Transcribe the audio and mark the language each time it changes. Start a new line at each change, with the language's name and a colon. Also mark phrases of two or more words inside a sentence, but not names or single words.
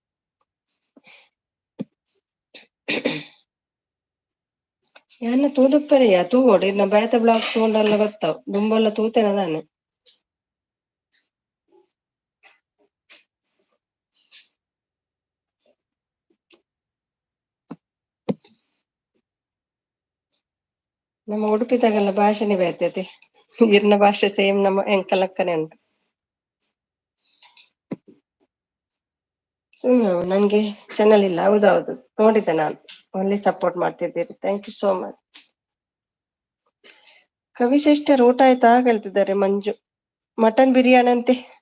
Tulu: ಯಾನ್ನ ತೂದುಪ್ಪರೆಯ ತೂವೋಡು ಇನ್ನ ಬೇತೆ ಬ್ಲಾಗ್ ತೂಂಡಲ ಗೊತ್ತಾವ್ ದುಂಬುಲ್ಲ ತೂತೆನ ದಾನೆ ನಮ್ಮ ಉಡುಪಿದಾಗೆಲ್ಲ ಭಾಷೆನೆ ಬೇತೆ ಇರ್ನ ಭಾಷೆ ಸೇಮ್ ನಮ್ಮ ಎಂಕಲಕ್ಕನೆ ಉಂಟು
Kannada: ನನ್ಗೆ ಚಾನಲ್ ಇಲ್ಲ ಹೌದೌದು ನೋಡಿದ್ದೆ ನಾನು ಒಳ್ಳೆ ಸಪೋರ್ಟ್ ಮಾಡ್ತಿದ್ದೀರಿ
English: thank you so much
Kannada: ಕವಿ ಸಿಸ್ಟರ್ ಊಟ ಆಯ್ತಾ ಕೇಳ್ತಿದ್ದಾರೆ ಮಂಜು ಮಟನ್ ಬಿರಿಯಾನಿ ಅಂತೆ